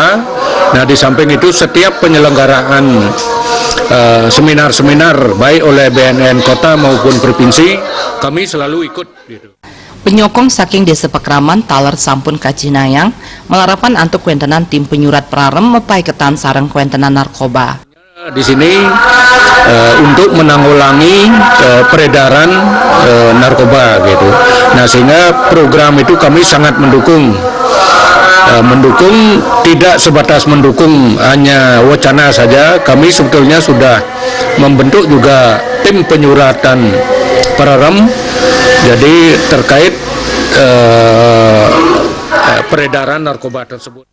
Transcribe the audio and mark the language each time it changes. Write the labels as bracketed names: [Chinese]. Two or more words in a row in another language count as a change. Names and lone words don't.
[Indonesian] Nah, di samping itu setiap penyelenggaraan seminar-seminar baik oleh BNN Kota maupun Provinsi, kami selalu ikut gitu. [Balinese] Penyokong saking desa Pekraman taler sampun kacinayang melarapan antuk kuentenan tim penyurat prarem mepaiketan sareng kuentenan narkoba. [Indonesian] Di sini untuk menanggulangi peredaran narkoba gitu. Nah, sehingga program itu kami sangat mendukung. Tidak sebatas mendukung hanya wacana saja, kami sebetulnya sudah membentuk juga tim penyuratan prarem jadi terkait peredaran narkoba tersebut.